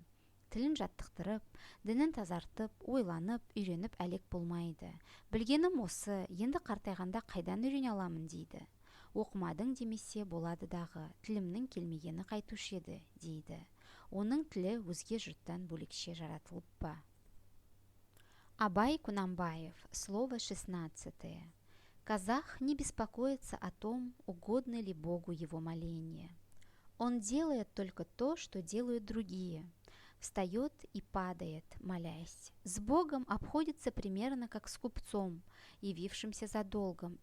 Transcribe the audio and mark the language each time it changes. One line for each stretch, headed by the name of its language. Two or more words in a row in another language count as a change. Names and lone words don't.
Kazakh: Тілін жаттықтырып, дінін тазартып, ойланып, үйреніп әлек болмайды. Білгенім осы, енді қартайғанда қайдан үйрене аламын дейді. Оқымадың демесе болады дағы, тілімнің келмегені қайтушы еді дейді. Оның тілі өзге жұрттан бөлекше жаратылып па?
Russian: Абай Кунанбаев. Слово 16. Казах не беспокоится о том, угодно ли Богу его моление. Он делает только то, что делают другие. Встает и падает, молясь. С Богом обходится примерно как с купцом, явившимся за долгом.